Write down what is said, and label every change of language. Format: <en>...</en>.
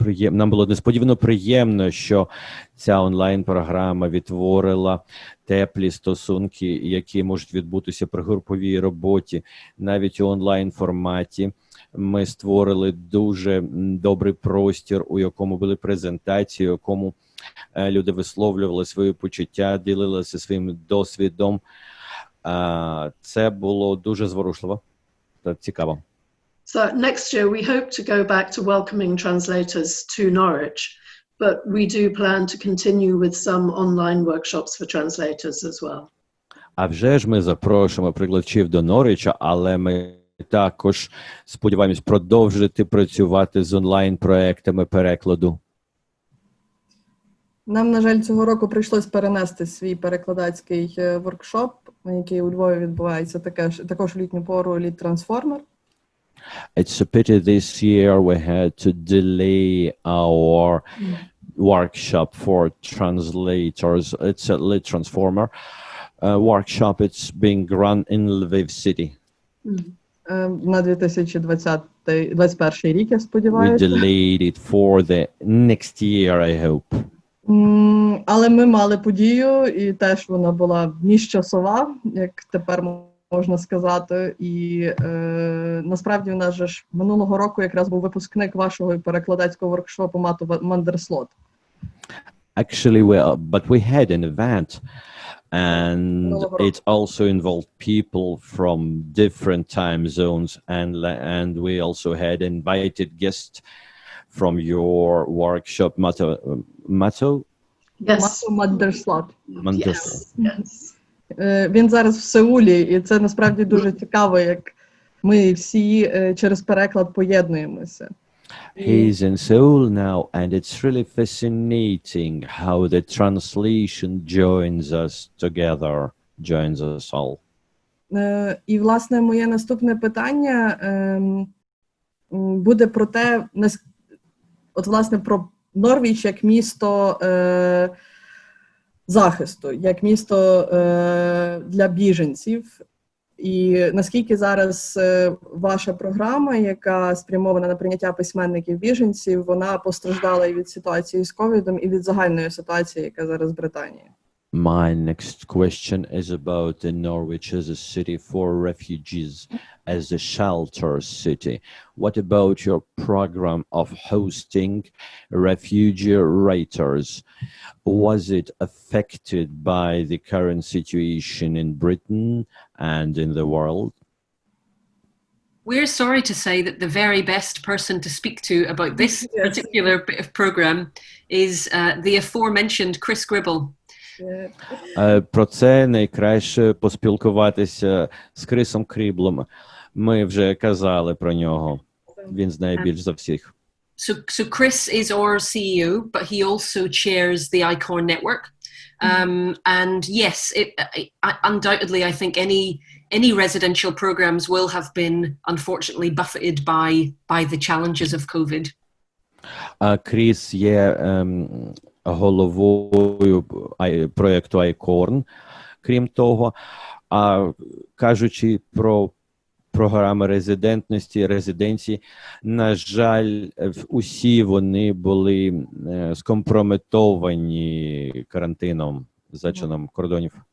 <uk>нам було несподівано приємно, що ця онлайн-програма відтворила теплі стосунки, які можуть відбутися при груповій роботі, навіть у онлайн-форматі. Ми створили дуже добрий простір, у якому були презентації, у якому люди висловлювали свої почуття, ділилися своїм досвідом. Це було дуже зворушливо та цікаво.</uk> <en>So next year we hope to go back to welcoming translators to Norwich, but we do plan to continue with some online workshops for translators as well.</en> <uk>А вже ж ми запрошуємо перекладачів до Норвіча, але ми також сподіваємось продовжити працювати з онлайн-проектами перекладу. Нам, на жаль, цього року прийшлось перенести свій перекладацький воркшоп, який у Львові відбувається також в літню пору, «Літ-трансформер».</uk> <en>It's a pity this year we had to delay our workshop for translators. It's a Lit Transformer workshop. It's being run in Lviv city.</en> <uk>На 2021 рік, я сподіваюся.</uk> <en>We delayed it for the next year, I hope.</en> <uk>Але ми мали подію, і теж вона була міжчасова, як тепер можна сказати. І насправді у нас же ж минулого року якраз був випускник вашого перекладацького воркшопу Мату Мандерслот.</uk> <en>Actually, but we had an event, and it also involved people from different time zones, and we also had invited guests from your workshop, Mato? Yes.</en> <uk>Мату Мандерслот.</uk> <en>Yes. Yes.</en> <uk>Він зараз в Сеулі, і це насправді дуже цікаво, як ми всі через переклад поєднуємося.</uk> <en>He's in Seoul now, and it's really fascinating how the translation joins us together, joins us all.</en> <uk>І, власне, моє наступне питання буде про те, от, власне, про Норвіч як місто захисту, як місто для біженців. І наскільки зараз ваша програма, яка спрямована на прийняття письменників-біженців, вона постраждала і від ситуації з ковідом, і від загальної ситуації, яка зараз в Британії?</uk> <en>My next question is about Norwich as a city for refugees, as a shelter city. What about your program of hosting refugee writers? Was it affected by the current situation in Britain and in the world? We're sorry to say that the very best person to speak to about this particular bit of program is the aforementioned Chris Gribble.</en> <uk>Про це найкраще поспілкуватися з Крисом Кріблом. Ми вже казали про нього. Він знає більш за всіх.</uk> <en>So Chris is our CEO, but he also chairs the ICOR network. And yes, undoubtedly, I think any residential programs will have been unfortunately buffeted by the challenges of COVID.</en> <uk>Кріс є головою проєкту ICOR. Крім того, кажучи про програми резиденції, на жаль, усі вони були скомпрометовані карантином, зачином кордонів.</uk>